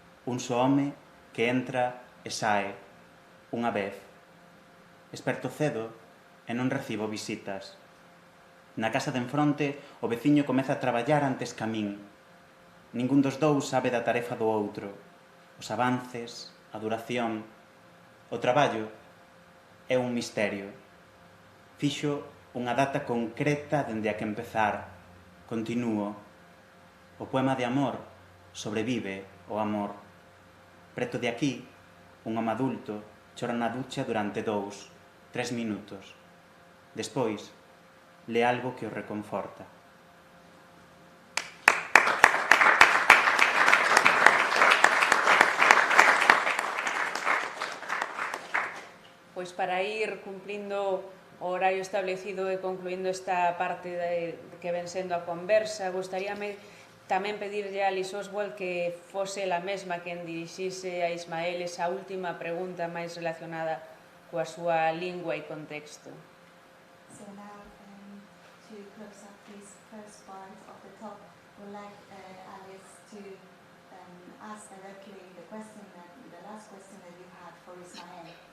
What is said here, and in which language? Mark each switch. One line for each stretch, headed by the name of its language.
Galician: Un só home que entra e sae, unha vez. Esperto cedo e non recibo visitas. Na casa de enfronte, o veciño comeza a traballar antes ca min. Ningún dos dous sabe da tarefa do outro. Os avances, a duración. O traballo é un misterio. Fixo unha data concreta dende a que empezar. Continúo. O poema de amor sobrevive o amor. Preto de aquí, un home adulto chora na ducha durante 2-3 minutos. Despois, le algo que o reconforta. Pois para ir cumplindo o horario establecido e concluindo esta parte que ven sendo a conversa, gustaríame tamén pedirlle a Alice Oswald que fose la mesma quen dirixise a Ismael esa última pregunta máis relacionada coa súa lingua e contexto.
English: So now, to close up this first part of the talk, would like Alice to ask directly the last question that you had for Ismael.